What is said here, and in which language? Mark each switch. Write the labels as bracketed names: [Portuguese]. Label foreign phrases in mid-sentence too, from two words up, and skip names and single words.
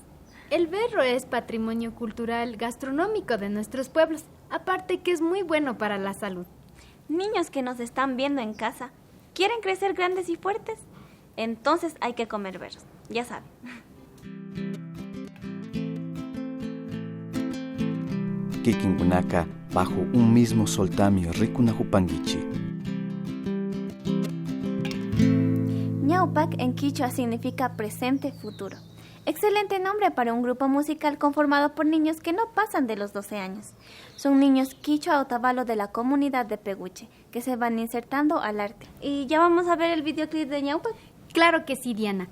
[Spanish] El berro es patrimonio cultural gastronómico de nuestros pueblos, aparte que es muy bueno para la salud. Niños que nos están viendo en casa, ¿quieren crecer grandes y fuertes? Entonces hay que comer berros, ya saben. [Quechua] Kikingunaka bajo un mismo soltamio rikunajupanguichi. [Spanish] Ñawpak en quichua significa presente futuro. Excelente nombre para un grupo musical conformado por niños que no pasan de los 12 años. Son niños quichua otavalo de la comunidad de Peguche, que se van insertando al arte. ¿Y ya vamos a ver el videoclip de Ñawpak? Claro que sí, Diana.